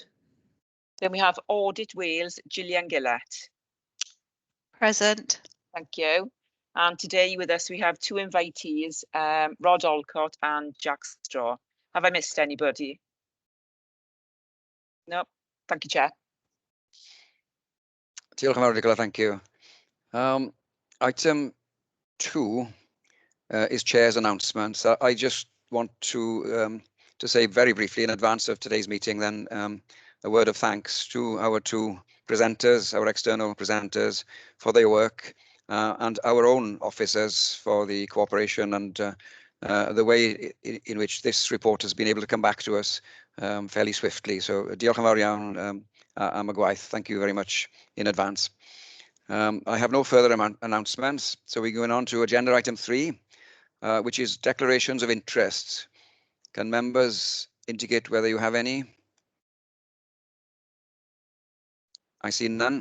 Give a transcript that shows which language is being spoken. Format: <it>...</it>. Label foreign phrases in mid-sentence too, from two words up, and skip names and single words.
<en>Then we have Audit Wales, Gillian Gillett. Present. Thank you. And today with us we have two invitees, Rod Olcott and Jack Straw. Have I missed anybody? No. Thank you, Chair.</en> <cy>Diolch yn fawr, Nicola,</cy> <en>thank you. Item 2 is Chair's announcements. I just want to say very briefly in advance of today's meeting then a word of thanks to our two presenters, our external presenters, for their work and our own officers for the cooperation and the way in which this report has been able to come back to us fairly swiftly.</en> <cy>So diolch yn fawr iawn am y gwaith.</cy> <en>Thank you very much in advance. I have no further announcements, so we're going on to agenda item 3, which is declarations of interest. Can members indicate whether you have any? I see none.</en>